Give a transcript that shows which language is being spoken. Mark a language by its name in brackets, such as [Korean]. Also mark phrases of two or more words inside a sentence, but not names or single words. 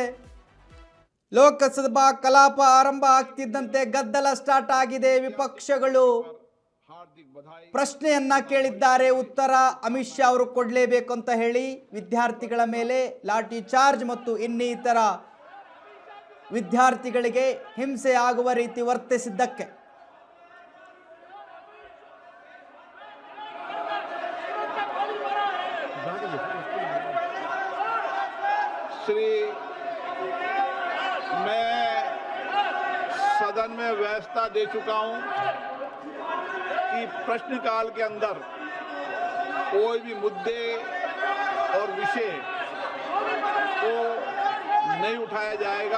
[Kannada] ಲೋಕಸಭಾ ಕಲಾಪ ಆರಂಭ ಆಗ್ತಿದ್ದಂತೆ ಗದ್ದಲ ಸ್ಟಾರ್ಟ್ ಆಗಿದೆ. ವಿಪಕ್ಷಗಳು ಪ್ರಶ್ನೆಯನ್ನ ಕೇಳಿದ್ದಾರೆ. ಉತ್ತರ ಅಮಿತ್ ಶಾ ಅವರು ಕೊಡಲೇಬೇಕು ಅಂತ ಹೇಳಿ ವಿದ್ಯಾರ್ಥಿಗಳ ಮೇಲೆ ಲಾಠಿ ಚಾರ್ಜ್ ಮತ್ತು ಇನ್ನಿತರ ವಿದ್ಯಾರ್ಥಿಗಳಿಗೆ ಹಿಂಸೆ ಆಗುವ ರೀತಿ ವರ್ತಿಸಿದ್ದಕ್ಕೆ. [Hindi] मैं सदन में व्यवस्था दे चुका हूं कि प्रश्नकाल के अंदर कोई भी मुद्दे और विषय को नहीं उठाया जाएगा.